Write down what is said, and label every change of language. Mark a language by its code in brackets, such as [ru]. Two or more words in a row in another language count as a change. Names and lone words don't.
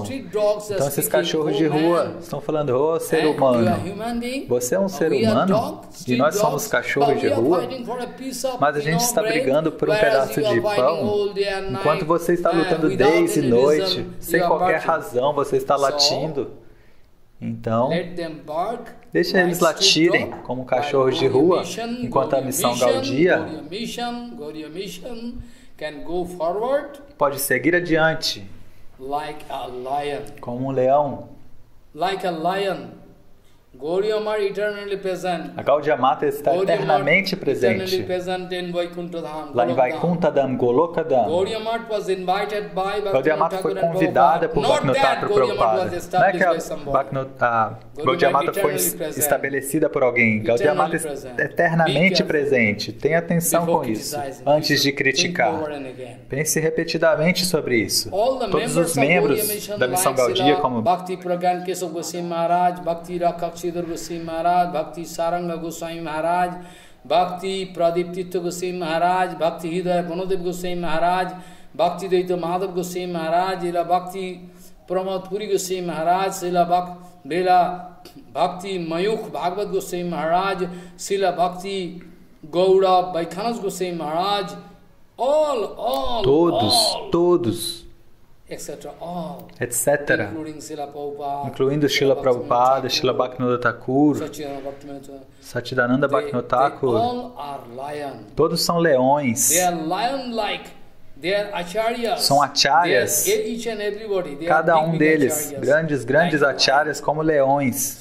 [pt] Então esses cachorros de rua estão falando, ô ser humano, você é um ser humano e nós somos cachorros de rua, mas a gente está brigando por um pedaço de pão, enquanto você está lutando dia e noite, sem qualquer razão, você está latindo. Então, deixa eles latirem como cachorros de rua, enquanto a missão Gaudiya pode seguir adiante. [en] Like a lion. [pt] Como um leão. [en] Like a lion. Gaudiya Mata eternally present. [pt] A Gaudiya Mata está eternamente presente. Lá em Vaikuntha-dham, Goloka-dham. Gaudiya Mata foi convidada por Bhaktivinoda Prabhupada. Não é que a Gaudiya Mata foi estabelecida por alguém. Gaudiya Mata é eternamente presente. Tenha atenção com isso, antes de criticar. Pense repetidamente sobre isso. Todos os membros da missão Gaudiya, como Bhakti Pragyan Keshav Goswami Maharaj, Bhakti Rakshidhar Goswami Maharaj, Bhakti Saranga Goswami Maharaj, Bhakti Pradip Tirtha Goswami Maharaj, Bhakti Hridaya Banodev Goswami Maharaj, Bhakti Daita Madhav Goswami Maharaj, Ila Bhakti Pramod Puri Goswami Maharaj, Sila Bhakti Mayukh Bhagavad Goswami Maharaj, Sila Bhakti Gaura Vaikhanas Goswami Maharaj, todos, etc. Incluindo Srila Prabhupada, Srila Bhaktivinoda Thakur, Satchidananda Bhaktivinoda Thakur, todos são leões, são acharyas, cada um deles, grandes acharyas como leões.